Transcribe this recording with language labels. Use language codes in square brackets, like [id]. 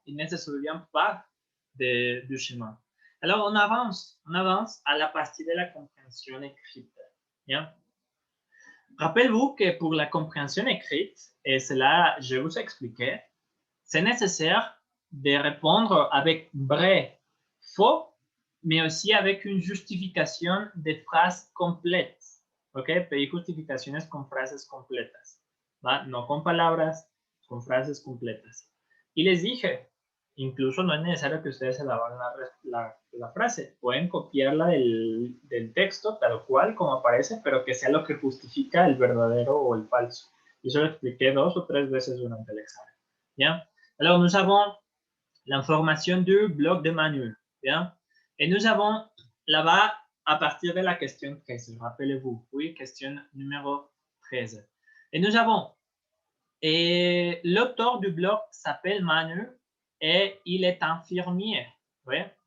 [fr] Il ne se souvient pas du chemin. Alors, on avance à la partie de la compréhension écrite. Bien. Rappelez-vous que pour la compréhension écrite, et cela, je vous expliquais, c'est nécessaire de répondre avec vrai, faux, mais aussi avec une justification de phrases complètes. ¿Ok? [es] Pedir justificaciones con frases completas. ¿Va? No con palabras, con frases completas. Y les dije, incluso no es necesario que ustedes se lavan la frase. Pueden copiarla del texto tal cual como aparece, pero que sea lo que justifica el verdadero o el falso. Y eso lo expliqué 2 o 3 veces durante el examen. Bien. [fr] Alors, nous avons l'information du bloc de Manu. Bien. Et nous avons là-bas, à partir de la question 13, rappelez-vous, oui, question numéro 13. Et nous avons, et l'auteur du bloc s'appelle Manu et il est infirmier. Oui.